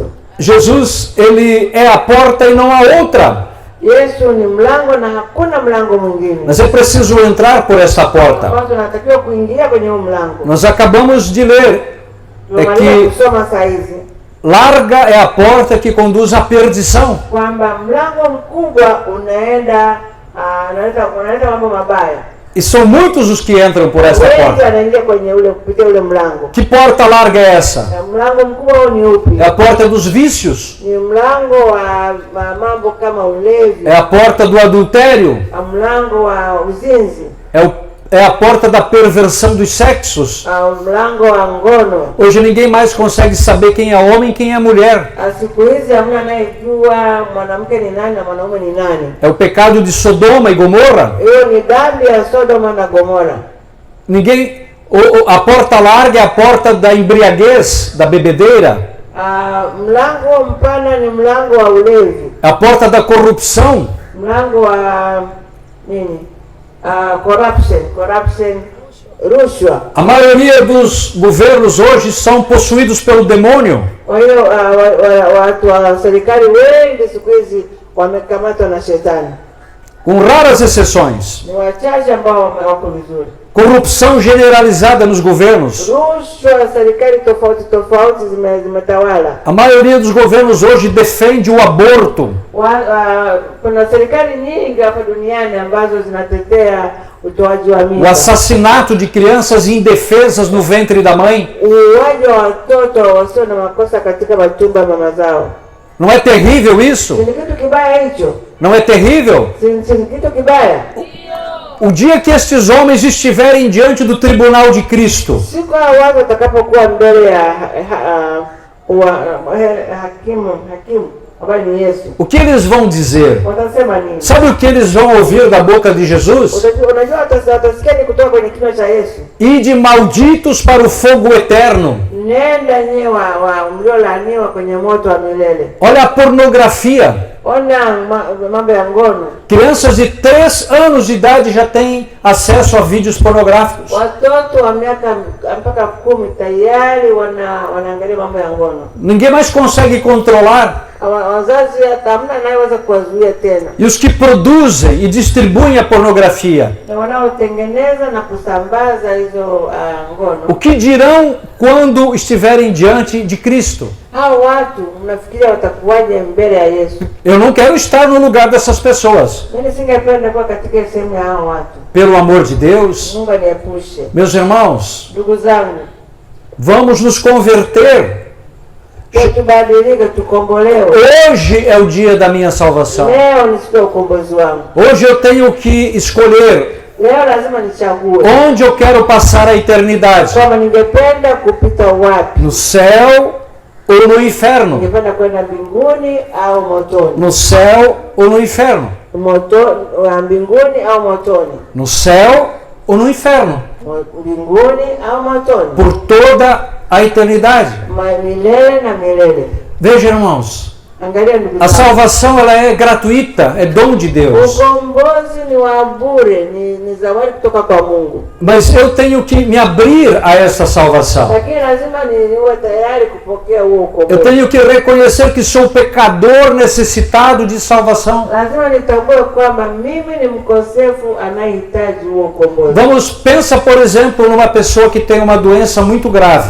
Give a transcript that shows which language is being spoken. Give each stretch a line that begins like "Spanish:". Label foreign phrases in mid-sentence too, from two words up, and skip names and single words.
Portuguese: Jesus, ele é a porta e não há outra.
Swahili: Yesu ni mlango na hakuna mlango mwingine.
Portuguese: Mas é preciso entrar por esta porta.
Swahili: Tunatakiwa kuingia kwenye huo mlango.
Portuguese: Nós acabamos de ler que
Swahili: kusoma saa hizi
Portuguese: larga é a porta que conduz à perdição.
Swahili: kwamba mlango mkubwa unaenda mambo mabaya.
Portuguese: E são muitos os que entram por esta
Swahili: Wengi
Portuguese: porta.
Swahili: wanaingia kwenye kupitia ule mlango.
Portuguese: Que porta larga é essa?
Swahili: Na mlango mkubwa huu ni upi?
Portuguese: É a porta dos vícios.
Swahili: Ni mlango wa mambo kama ulevi.
Portuguese: É a porta do adultério.
Swahili: Mlango wa uzinzi.
Portuguese: É a porta da perversão dos sexos.
Swahili: Mlango wa ngono.
Portuguese: Hoje ninguém mais consegue saber quem é homem e quem é mulher.
Swahili: Siku hizi hamna anayejua mwanamke ni nani na mwanaume ni nani.
Portuguese: É o pecado de Sodoma e Gomorra.
Swahili: Hiyo ni dhambi ya Sodoma na Gomora.
Portuguese: A porta larga é a porta da embriaguez, da bebedeira.
Swahili: Mlango mpana ni mlango wa ulevi.
Portuguese: A porta da corrupção.
Swahili: Mlango wa nini? Corruption, rushwa.
Portuguese: A maioria dos governos hoje são possuídos pelo demônio.
Swahili: Kwa hiyo watu wa serikali wengi siku hizi wamekamatwa na shetani.
Portuguese: com raras exceções.
Swahili: Ni wachache ambao wako vizuri.
Portuguese: Corrupção generalizada nos governos.
Swahili: Rushwa, serikali tofauti tofauti zimetawala.
Portuguese: A maioria dos governos hoje defende o aborto.
Swahili: Kuna serikali nyingi hapa duniani ambazo zinatetea utoaji wa
Portuguese: O
Swahili: mimba.
Portuguese: assassinato de crianças indefesas no ventre da mãe.
Swahili: Uuaji wa watoto wasio na makosa katika matumbo ya mama zao.
Portuguese: Não é terrível isso?
Swahili: Si ni kitu kibaya hicho?
Portuguese: Não é terrível?
Swahili: Si ni kitu kibaya?
Portuguese: O dia que estes homens estiverem diante do tribunal de Cristo,
Swahili: Siku hao watu watakapokuwa mbele ya hakimu ambaye ni Yesu,
Portuguese: o que eles vão dizer?
Swahili: watasema nini?
Portuguese: Sabe o que eles vão ouvir da boca de Jesus?
Swahili: Unajua watasikia ni kutoka kwenye kinywa cha Yesu.
Portuguese: Ide malditos para o fogo eterno.
Swahili: Nenda nyewe mliolaaniwa kwenye moto wa milele.
Portuguese: Olha a pornografia.
Swahili: Ona mambo ya ngono.
Portuguese: Crianças de 3 anos de idade já têm acesso a vídeos pornográficos.
Swahili: Watoto wa miaka mpaka 10 tayari wanaangalia mambo ya ngono.
Portuguese: Ninguém mais consegue controlar.
Swahili: Wazazi hata hamna anayeweza kuwazuia tena.
Portuguese: E os que produzem e distribuem a pornografia,
Swahili: Na wanaotengeneza na kusambaza hizo ngono.
Portuguese: o que dirão quando estiverem diante de Cristo?
Swahili: Hao watu mnafikiria watakuwaje mbele ya Yesu?
Portuguese: Eu não quero estar no lugar dessas pessoas.
Swahili: Mimi singependa kuwa katika sehemu ya hao watu.
Portuguese: Pelo amor de Deus,
Swahili: Mungu aniepushe.
Portuguese: meus irmãos,
Swahili: Ndugu zangu,
Portuguese: vamos nos converter.
Swahili: tubadilike, tukombolewe.
Portuguese: Hoje é o dia da minha salvação.
Swahili: Leo ni siku ya ukombozi wangu.
Portuguese: Hoje eu tenho que escolher
Swahili: Leo lazima nichague
Portuguese: onde eu quero passar a eternidade.
Swahili: kwamba ningependa kupita wapi.
Portuguese: No céu ou no inferno.
Swahili: Ningependa kwenda mbinguni au motoni.
Portuguese: No céu ou no inferno.
Swahili: Mbinguni au motoni.
Portuguese: No céu ou no inferno.
Swahili: Mbinguni au motoni.
Portuguese: Por toda a eternidade.
Swahili: Milele na milele.
Portuguese: Veja, irmãos,
Swahili: Angalia ndugu
Portuguese: a
Swahili: zangu.
Portuguese: salvação ela é gratuita, é dom de Deus.
Swahili: Ukombozi ni wa bure, ni zawadi kutoka kwa Mungu.
Portuguese: Mas eu tenho que me abrir a essa salvação.
Swahili: Lakini lazima niwe tayari kupokea huo
Portuguese: Eu
Swahili: ukombozi.
Portuguese: tenho que reconhecer que sou pecador necessitado de salvação.
Swahili: Lazima nitambue kwamba mimi ni mkosefu anayehitaji huo ukombozi.
Portuguese: Pensa, por exemplo, numa pessoa que tem uma doença muito grave